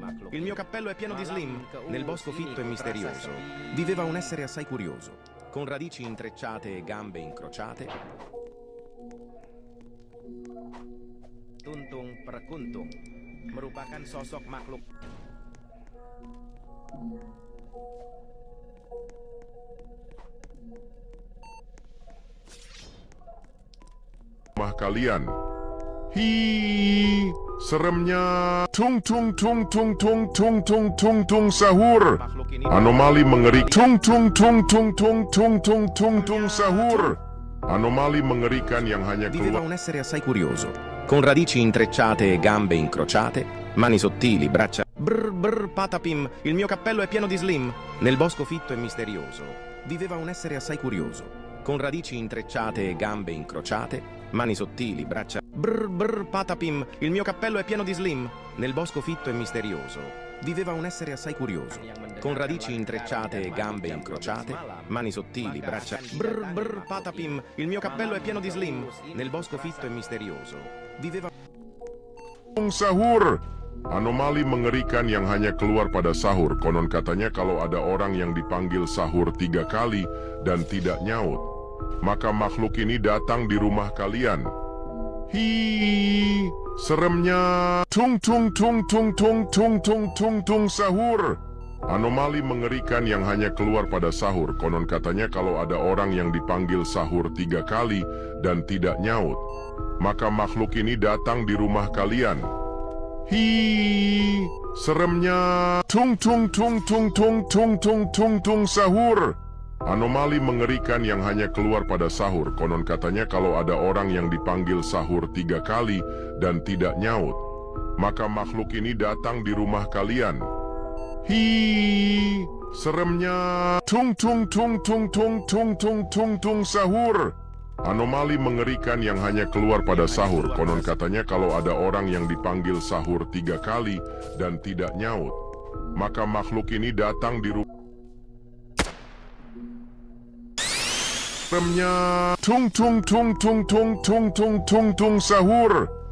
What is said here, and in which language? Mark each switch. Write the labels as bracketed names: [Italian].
[Italian] Il mio cappello è pieno di slim. Nel bosco fitto e misterioso viveva un essere assai curioso, con radici intrecciate e gambe incrociate. [Indonesian] Tuntung Perkuntung merupakan sosok makhluk rumah kalian. Hi, seremnya. Tung tung tung tung tung tung tung tung tung sahur. Anomali mengerikan. Tung tung tung tung tung tung tung tung sahur. Anomali mengerikan yang hanya [Italian] Viveva [Indonesian] keluar. [Italian] un essere assai curioso, con radici intrecciate e gambe incrociate, mani sottili, braccia. Patapim, il mio cappello è pieno di slim. Nel bosco fitto e misterioso viveva un essere assai curioso, con radici intrecciate e gambe incrociate, mani sottili, braccia. Patapim, il mio cappello è pieno di slim. Nel bosco fitto e misterioso viveva un essere assai curioso, con radici intrecciate e gambe incrociate, mani sottili, braccia. Patapim, il mio cappello è pieno di slim. Nel bosco fitto e misterioso viveva [Indonesian] Sahur. Anomali mengerikan yang hanya keluar pada sahur. Konon katanya kalau ada orang yang dipanggil sahur 3 kali dan tidak nyaut, maka makhluk ini datang di rumah kalian. Hi, seremnya. Tung tung tung tung tung tung tung tung tung sahur. Anomali mengerikan yang hanya keluar pada sahur. Konon katanya kalau ada orang yang dipanggil sahur 3 kali dan tidak nyaut, maka makhluk ini datang di rumah kalian. Hi, seremnya. Tung tung tung tung tung tung tung tung tung sahur. Anomali mengerikan yang hanya keluar pada sahur. Konon katanya kalau ada orang yang dipanggil sahur 3 kali dan tidak nyaut, maka makhluk ini datang di rumah kalian. Hi, seremnya. Tung tung tung tung tung tung tung tung tung sahur. Anomali mengerikan yang hanya keluar pada sahur. Konon katanya kalau ada orang yang dipanggil sahur 3 kali dan tidak nyaut, maka makhluk ini datang di rumah. Seremnya. Tung tung tung tung tung tung tung tung tung sahur.